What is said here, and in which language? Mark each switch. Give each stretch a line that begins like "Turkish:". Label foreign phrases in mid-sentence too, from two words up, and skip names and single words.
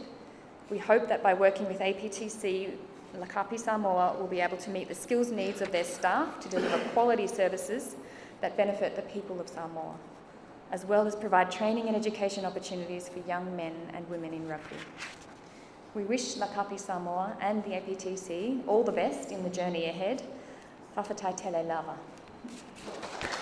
English: We hope that by working with APTC, Lakapi Samoa will be able to meet the skills needs of their staff to deliver quality services that benefit the people of Samoa, as well as provide training and education opportunities for young men and women in rugby. We wish Lakapi Samoa and the APTC all the best in the journey ahead.
Samoan: Whawhatai tele lava.